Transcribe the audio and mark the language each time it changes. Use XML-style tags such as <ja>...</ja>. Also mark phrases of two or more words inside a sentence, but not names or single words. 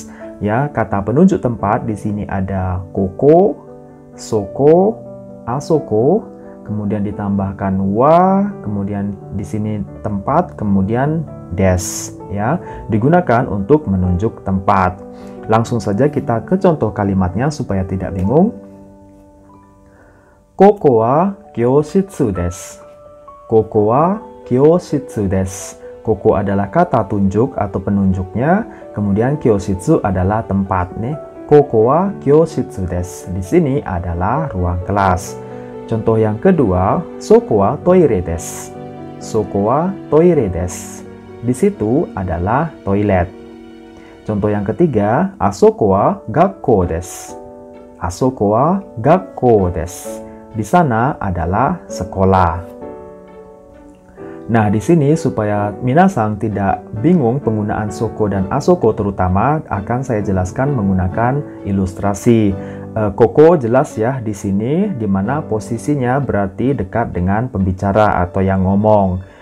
<id>Ya, kata penunjuk tempat di sini ada</id> <ja>ここ、そこ、あそこ,</ja> <id>kemudian ditambahkan wa, kemudian di sini tempat, kemudian des, ya, digunakan untuk menunjuk tempat. Langsung saja kita ke contoh kalimatnya supaya tidak bingung.</id> <ja>ここは教室です. ここは教室です.</ja> <id>Koko adalah kata tunjuk atau penunjuknya, kemudian kyoshitsu adalah tempat nih.</id> <ja>ここは教室です.</ja> <id>Di sini adalah ruang kelas. Contoh yang kedua,</id> <ja>そこはトイレです. そこはトイレです.</ja> <id>Di situ adalah toilet. Contoh yang ketiga,</id> <ja>あそこは学校です. あそこは学校です.</ja> <id>Di sana adalah sekolah. Nah, di sini supaya minasan tidak bingung penggunaan soko dan asoko terutama akan saya jelaskan menggunakan ilustrasi. Koko jelas ya di sini di mana posisinya berarti dekat dengan pembicara atau yang ngomong.</id>